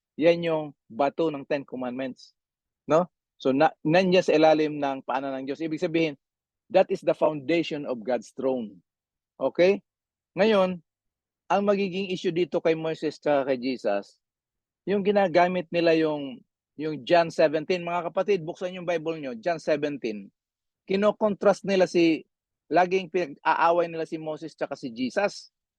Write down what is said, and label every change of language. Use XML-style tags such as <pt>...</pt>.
<tl>Yan yung bato ng Ten Commandments. No? So, nandiyan sa ilalim ng paanan ng Diyos. Ibig sabihin,</tl> <en>that is the foundation of God's throne.</en> <tl>Okay? Ngayon, ang magiging issue dito kay Moses at kay Jesus, yung ginagamit nila yung John 17. Mga kapatid, buksan yung Bible nyo, John 17. Kino-contrast nila laging pinag-aaway nila si Moses at si Jesus.</tl>